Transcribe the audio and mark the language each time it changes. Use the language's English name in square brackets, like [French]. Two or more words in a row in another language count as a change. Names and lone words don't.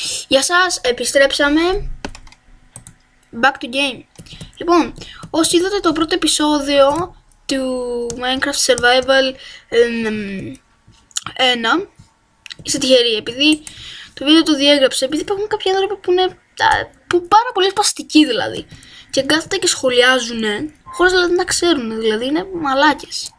[Greek] Γεια σας, επιστρέψαμε. [English] Back to game. [Greek] Λοιπόν, όσοι είδατε το πρώτο επεισόδιο του Minecraft Survival 1, είστε τυχεροί, επειδή το βίντεο το διέγραψα, επειδή υπάρχουν κάποιοι άνθρωποι που είναι πάρα πολύ σπαστικοί δηλαδή, και κάθονται και σχολιάζουν χωρίς δηλαδή να ξέρουν, δηλαδή είναι μαλάκες.